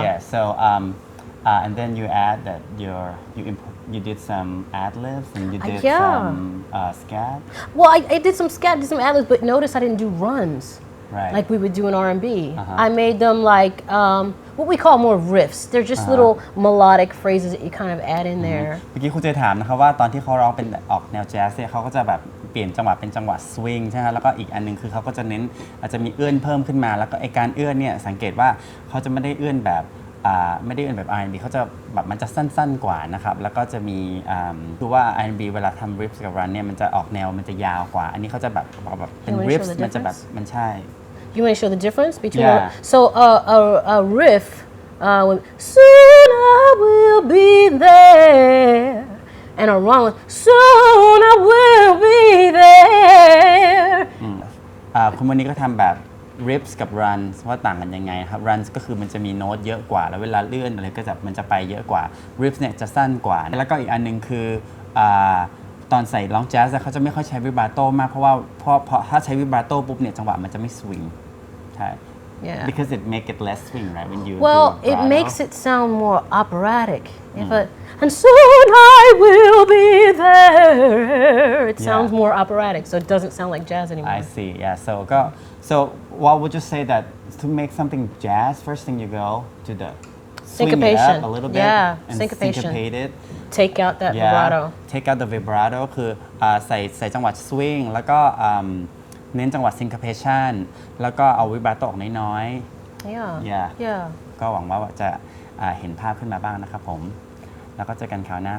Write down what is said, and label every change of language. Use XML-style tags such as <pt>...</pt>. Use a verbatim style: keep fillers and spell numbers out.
<en>Yeah, so um, uh, and then you add that your you imp-You did some ad-libs and you did yeah. some uh, scat? Well, I, I did some scat, did some ad-libs, but notice I didn't do runs right. like we would do in R and B. Uh-huh. I made them like um, what we call more riffs. They're just uh-huh. little melodic phrases that you kind of add in there.</en> <th>เมื่อกี้ครูเจถามนะครับว่าตอนที่เขาร้องเป็นออกแนวแจ๊สเนี่ยเขาก็จะแบบเปลี่ยนจังหวะเป็นจังหวะสวิงใช่ไหมแล้วก็อีกอันนึงคือเขาก็จะเน้นอาจจะมีเอื้อนเพิ่มขึ้นมาแล้วก็ไอการเอื้อนเนี่ยสังเกตว่าเขาจะไม่ได้เอื้อนแบบไม่ได้เป็นแบบ อาร์ แอนด์ บี เขาจะแบบมันจะสั้นๆกว่านะครับแล้วก็จะมีคือว่า อาร์ แอนด์ บี เวลาทำ riffs กับ run เนี่ยมันจะออกแนวมันจะยาวกว่าอันนี้เขาจะแบบแบบเป็น riffs มันจะแบบมันใช่</th> <en>You want to show the difference between yeah. all, so a a a riff uh, with, soon I will be there and a run with, soon I will be there</en> <th>คุณวันนี้ก็ทำแบบ riffs กับ runs ว่าต่างกันยังไงครับ runs ก็คือมันจะมีโน้ตเยอะกว่าแล้วเวลาเลื่อนอะไรก็จะมันจะไปเยอะกว่า riffs เนี่ยจะสั้นกว่าแล้วก็อีกอันนึงคือตอนใส่ร้องแจ๊สเขาจะไม่ค่อยใช้วิบราโต้มากเพราะว่าเพราะเพราะถ้าใช้วิบราโต้ปุ๊บเนี่ยจังหวะมันจะไม่สวิงใช่ yeah.</th> <en>because it make it less swing right when you well do it makes it sound more operatic mm. if a, and soon I will be there it yeah. sounds more operatic so it doesn't sound like jazz anymore I see yeah so go So what would you say that to make something jazz, first thing you go to the syncopation. Swing it up a little bit yeah, and syncopation. syncopate it. Take out that yeah, vibrato. Take out the vibrato</en> <th>คือใส่ใส่จังหวะ swing แล้วก็เน้นจังหวะ syncopation แล้วก็เอาวิบราโตออกน้อยๆ</th> <en>yeah. yeah. yeah.</en> <th>ก็หวังว่าจะเห็นภาพขึ้นมาบ้างนะครับผมแล้วก็เจอกันคราวหน้าครับสวัสดีครับ</th>